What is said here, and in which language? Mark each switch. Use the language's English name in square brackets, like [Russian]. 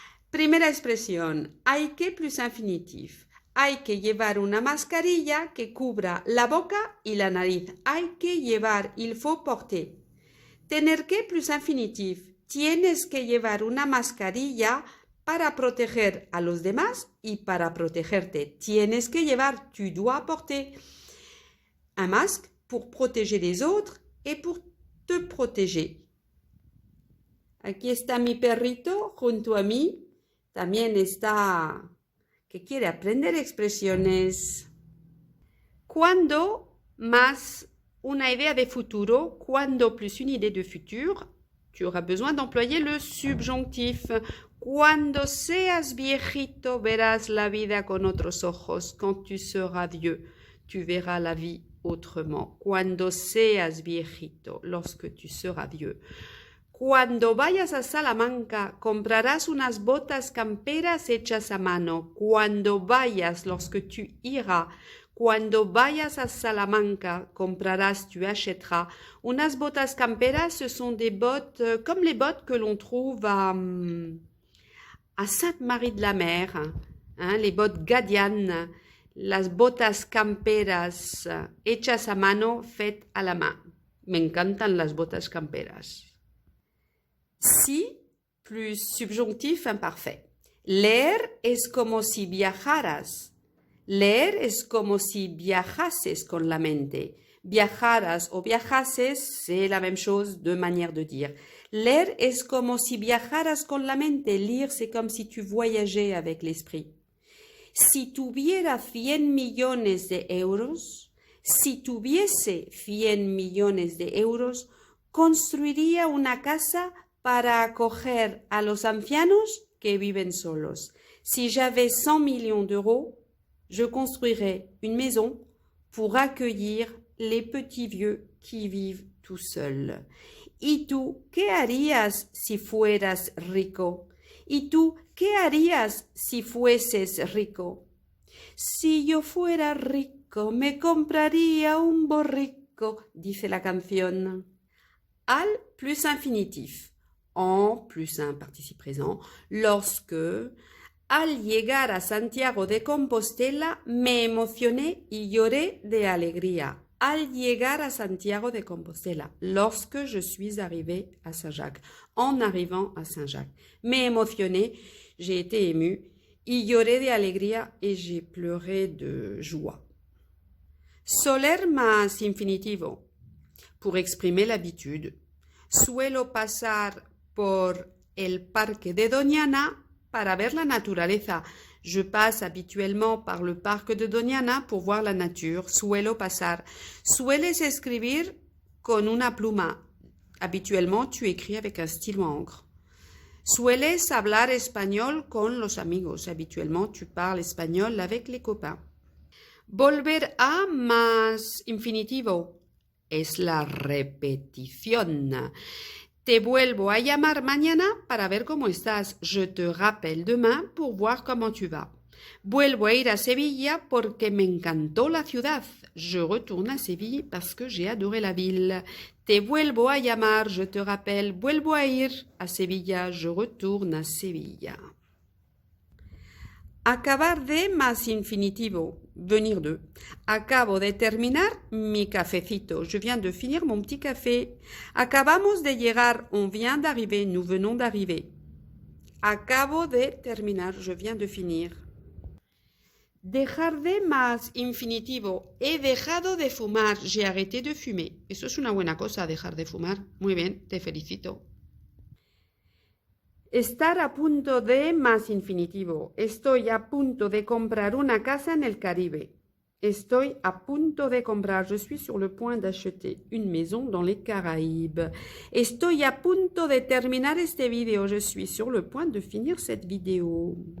[Spanish] Primera expresión, hay que plus infinitif. Hay que llevar una mascarilla que cubra la boca y la nariz. Hay que llevar, [French] il faut porter. [Spanish] Tener que [French] plus infinitif. [Spanish] Tienes que llevar una mascarilla para proteger a los demás y para protegerte. Tienes que llevar, [French] tu dois porter un masque pour protéger les autres et pour te protéger. [Spanish] Aquí está mi perrito junto a mí. También está que quiere aprender expresiones. Cuando más una idea de futuro, [French] cuando plus une idée de futur, tu auras besoin d'employer le subjonctif. [Spanish] Cuando seas viejito, verás la vida con otros ojos. [French] Quand tu seras vieux, tu verras la vie autrement. [Spanish] Cuando seas viejito, [French] lorsque tu seras vieux. [Spanish] Cuando vayas a Salamanca, comprarás unas botas camperas hechas a mano. Cuando vayas, [French] lorsque tu iras, [Spanish] cuando vayas a Salamanca, comprarás, [French] tu achèteras. [Spanish] Unas botas camperas, [French] ce sont des bottes comme les bottes que l'on trouve à Sainte-Marie-de-la-Mer, hein, les bottes Gadianes, [Spanish] las botas camperas hechas a mano, [French] faites à la main. [Spanish] Me encantan las botas camperas. [French] Si plus subjonctif imparfait. [Spanish] Leer es como si viajaras. Leer es como si viajases con la mente. Viajaras o viajases, [French] c'est la même chose, deux manières de dire. [Spanish] Leer es como si viajaras con la mente. [French] Lire, c'est comme si tu voyageais avec l'esprit. [Spanish] Si tuviera 100 millones de euros, si tuviese 100 millones de euros, construiría una casa para acoger a los ancianos que viven solos. [French] Si j'avais 100 millions d'euros, je construirais une maison pour accueillir les petits vieux qui vivent tout seuls. [Spanish] ¿Y tú qué harías si fueras rico? ¿Y tú qué harías si fueses rico? Si yo fuera rico, me compraría un borrico, dice la canción. Al [French] plus infinitif. En plus un participe présent, lorsque, [Spanish] al llegar a Santiago de Compostela, me emocioné y lloré de alegría. Al llegar a Santiago de Compostela, [French] lorsque je suis arrivé à Saint-Jacques, en arrivant à Saint-Jacques. [Spanish] Me emocioné, [French] j'ai été ému, [Spanish] y lloré de alegría [French] et j'ai pleuré de joie. [Spanish] Soler más infinitivo, [French] pour exprimer l'habitude. [Spanish] Suelo pasar por el parque de Doñana para ver la naturaleza. [French] Je passe habituellement par le parc de Doñana pour voir la nature. [Spanish] Suelo pasar. Sueles escribir con una pluma. [French] Habituellement, tu écris avec un stylo à encre. [Spanish] Sueles hablar español con los amigos. [French] Habituellement, tu parles espagnol avec les copains. [Spanish] Volver a más infinitivo. Es la repetición. Te vuelvo a llamar mañana para ver cómo estás. [French] Je te rappelle demain pour voir comment tu vas. [Spanish] Vuelvo a ir a Sevilla porque me encantó la ciudad. [French] Je retourne à Séville parce que j'ai adoré la ville. [Spanish] Te vuelvo a llamar, [French] je te rappelle. [Spanish] Vuelvo a ir a Sevilla, [French] je retourne à Sevilla. [Spanish] Acabar de más infinitivo, venir de. Acabo de terminar mi cafecito. [French] Je viens de finir mon petit café. [Spanish] Acabamos de llegar, [French] on vient d'arriver, nous venons d'arriver. [Spanish] Acabo de terminar, [French] je viens de finir. [Spanish] Dejar de más infinitivo. He dejado de fumar, [French] j'ai arrêté de fumer. [Spanish] Eso es una buena cosa, dejar de fumar. Muy bien, te felicito. Estar a punto de más infinitivo. Estoy a punto de comprar una casa en el Caribe. Estoy a punto de comprar. [French] Je suis sur le point d'acheter une maison dans les Caraïbes. [Spanish] Estoy a punto de terminar este video. [French] Je suis sur le point de finir cette vidéo.